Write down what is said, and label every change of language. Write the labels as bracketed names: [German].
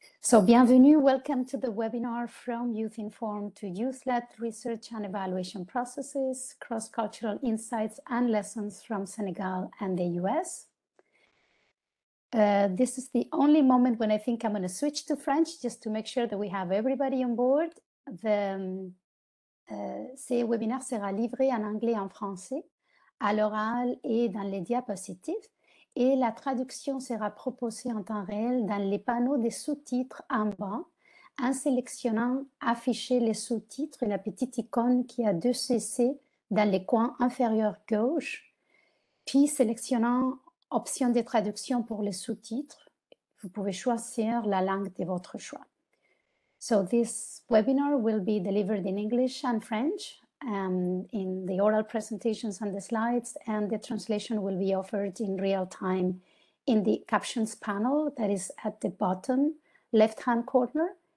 [English] So [French] bienvenue, [English] welcome to the webinar From Youth Informed to Youth-Led Research and Evaluation Processes, Cross-Cultural Insights and Lessons from Senegal and the US. This is the only moment when I think I'm going to switch to French just to make sure that we have everybody on board. [French] Ces webinaires sera livré en anglais et en français, à l'oral et dans les diapositives. Et la traduction sera proposée en temps réel dans les panneaux des sous-titres en bas, en sélectionnant afficher les sous-titres et la petite icône qui a 2 CC dans les coins inférieurs gauche, puis sélectionnant option de traduction pour les sous-titres. Vous pouvez choisir la langue de votre choix. [English] So this webinar will be delivered in English and French. In the oral presentations and the slides, and the translation will be offered in real time in the captions panel that is at the bottom left-hand corner.